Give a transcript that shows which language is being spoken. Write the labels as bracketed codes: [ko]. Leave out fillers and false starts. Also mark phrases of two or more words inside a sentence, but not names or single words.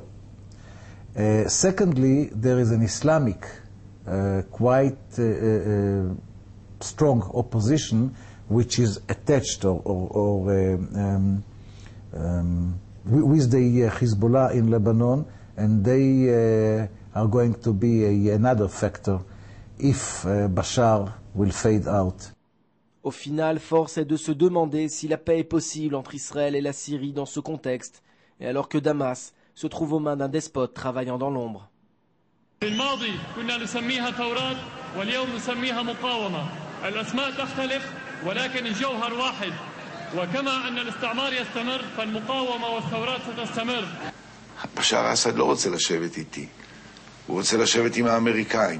[en] Secondly, there is an Islamic, quite strong opposition which is attached with the Hezbollah in Lebanon, and they are going to be another factor if Bashar will fade out. [fr] Au final, force est de se demander si la paix est possible entre Israël et la Syrie dans ce contexte, et alors que Damas se trouve aux mains d'un despote travaillant dans l'ombre. [he] בשאר אסד לא רוצה לשבת איתי, הוא רוצה לשבת עם האמריקאים.